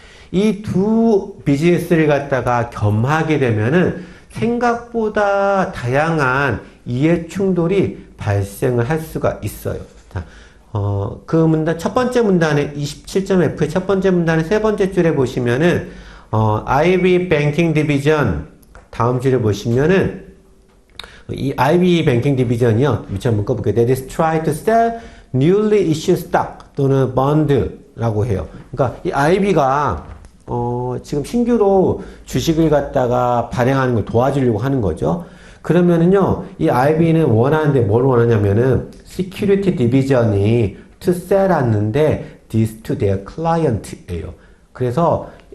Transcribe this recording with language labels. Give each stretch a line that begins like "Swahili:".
Korean: 이 두 비즈니스를 갖다가 겸하게 되면은 생각보다 다양한 이해충돌이 발생을 할 수가 있어요. 자, 그 문단, 첫 번째 문단의 27.F의 첫 번째 문단의 세 번째 줄에 보시면은, IB Banking Division, 다음 줄에 보시면은, 이 IB Banking Division이요. 밑줄 한번 꺼볼게요.
English: That is try to sell newly issued stock 또는 bond
Korean: 라고 해요. 그러니까 이 IB가, 지금 신규로 주식을 갖다가 발행하는 걸 도와주려고 하는 거죠. 그러면은요, 이 IB는 원하는데 뭘 원하냐면은, Security Division이 to sell 하는데,
English: this to their client
Korean: 예요. 그래서